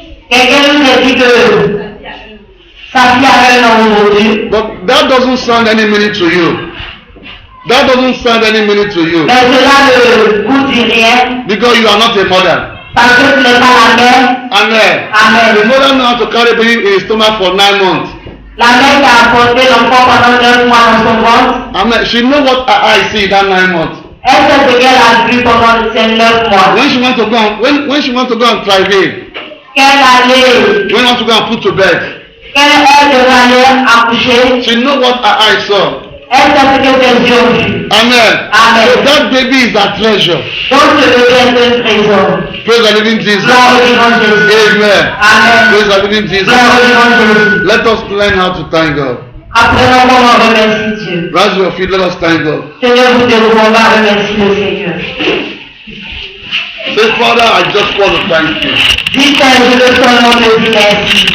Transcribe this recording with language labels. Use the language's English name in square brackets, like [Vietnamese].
[French] Quelqu'un nous a dit que sa fille avait un an aujourd'hui. [English] But that doesn't sound any minute to you. That doesn't sound any minute to you. [French] Mais cela ne vous dit rien [English] Because you are not a mother. [French] parce que tu n'es pas la mère. [English] Amen. [French] Amen. [English] The mother knows how to carry baby in his stomach for 9 months. [French] La mère qui a apporté l'enfant pendant 9 mois dans son ventre, [English] Amen. She knows what her eyes see in that 9 months. [French] elle sait ce qu'elle a vu pendant ces 9 mois. [English] When she wants to go and when she wants to go and travail, [French] Qu'elle allait, [English] when she wants to go and put to bed, [French] qu'elle devait aller accoucher, [English] she knows what her eyes saw. [French] elle sait ce que ses yeux ont vu. [English] Amen. [French] Amen. [English] So that baby is a treasure. [French] Donc ce bébé est un trésor. [English] Praise the living Jesus. [French] Gloire au nom de Jésus. [English] Amen. [French] Amen. [English] Praise the living Jesus. [French] Gloire au nom de Jésus. [English] Let us learn how to thank God. [French] Apprenons comment remercier Dieu. [English] Raise your feet, let us thank God. [French] Seigneur, vous devons on va remercier le Seigneur. [English] Say, Father, I just want to thank you [French] Dis Père, je veux seulement te dire merci